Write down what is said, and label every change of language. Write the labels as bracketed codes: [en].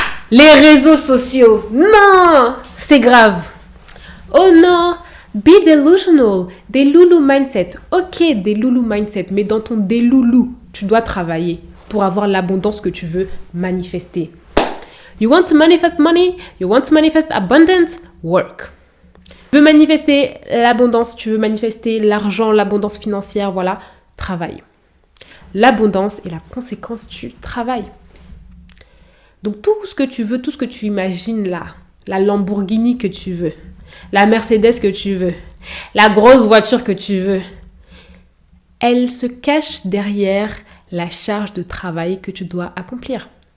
[fr] Les réseaux sociaux. Non, c'est grave. Oh non, [en] be delusional. [fr] Des loulou mindset. Ok, des loulou mindset, mais dans ton déloulou, tu dois travailler pour avoir l'abondance que tu veux manifester. [en] You want to manifest money? You want to manifest abundance? Work. [fr] Tu veux manifester l'abondance, tu veux manifester l'argent, l'abondance financière, voilà, travaille. L'abondance est la conséquence du travail. Donc tout ce que tu veux, tout ce que tu imagines là, la Lamborghini que tu veux, la Mercedes que tu veux, la grosse voiture que tu veux, elle se cache derrière la charge de travail que tu dois accomplir.